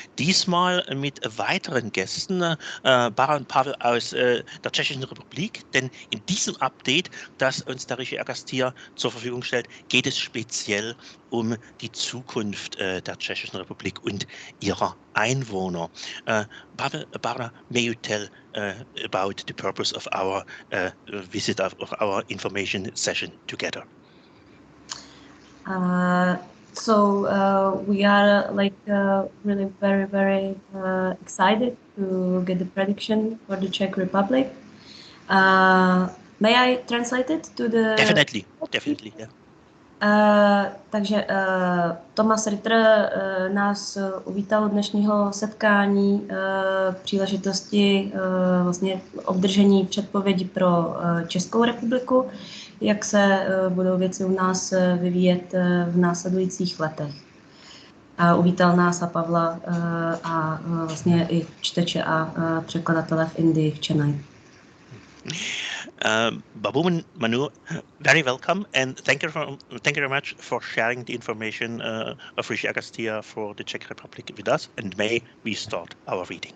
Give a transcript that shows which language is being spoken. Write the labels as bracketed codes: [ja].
[de] Diesmal mit weiteren Gästen, Baran Pavel aus der Tschechischen Republik. Denn in diesem Update, das uns der Rishi Agastia zur Verfügung stellt, geht es speziell um die Zukunft der Tschechischen Republik und ihrer Einwohner. [en] Pavel, Barbara, may you tell about the purpose of our visit of our information session together? We are really very excited to get the prediction for the Czech Republic. May I translate it to the... Definitely, yeah. [cs] Takže Thomas Ritter nás uvítal dnešního setkání v příležitosti vlastně obdržení předpovědi pro Českou republiku, jak se budou věci u nás vyvíjet v následujících letech. A uvítal nás a Pavla a vlastně i čteče a překladatele v Indii, v Chennai. [en] Babu and Manu, very welcome, and thank you very much for sharing the information of Rishi Agastia for the Czech Republic with us. And may we start our reading?